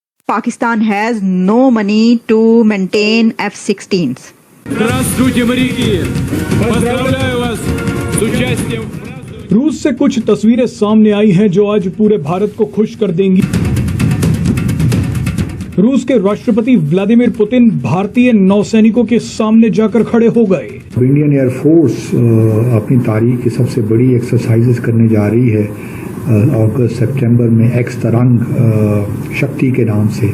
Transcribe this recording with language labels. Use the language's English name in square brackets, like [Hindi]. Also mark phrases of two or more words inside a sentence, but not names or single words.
[English] Pakistan has no money to maintain F-16s. [Russian] Здравствуйте, моряки! Поздравляю вас с участием. [Hindi] रूस से कुछ तस्वीरें सामने आई हैं जो आज पूरे भारत को खुश कर देंगी। रूस के राष्ट्रपति व्लादिमीर पुतिन भारतीय नौसैनिकों के सामने जाकर खड़े हो गए। [English] Indian Air Force [Hindi] अपनी तारीख की सबसे बड़ी एक्सरसाइजेस करने जा रही है अगस्त सितंबर में एक्स तरंग शक्ति के नाम से।